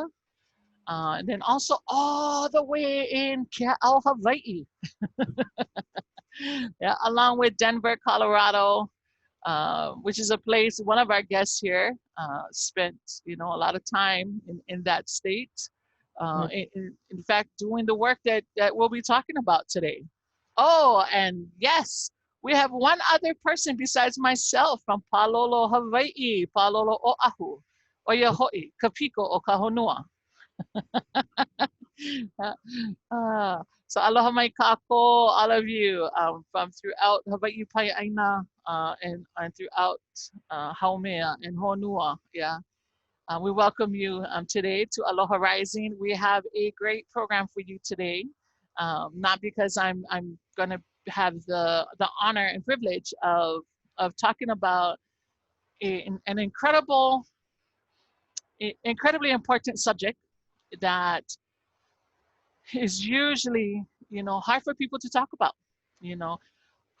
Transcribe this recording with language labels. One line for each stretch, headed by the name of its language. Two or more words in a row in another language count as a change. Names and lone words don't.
English: And then also all the way in Kea'au, Hawaii, yeah, along with Denver, Colorado, which is a place one of our guests here spent, a lot of time in that state. In fact, doing the work that we'll be talking about today. Oh, and yes, we have one other person besides myself from Palolo, Hawaii, Palolo Oahu, Oiahoi, Kapiko o Kahonua.
Hawaiian: So aloha mai kako,
English: all of you from throughout Hawaii Pai'aina and throughout Haumea and Honua. Yeah. We welcome you today to Aloha Rising. We have a great program for you today. Not because I'm going to have the honor and privilege of talking about an incredibly important subject that is usually, hard for people to talk about.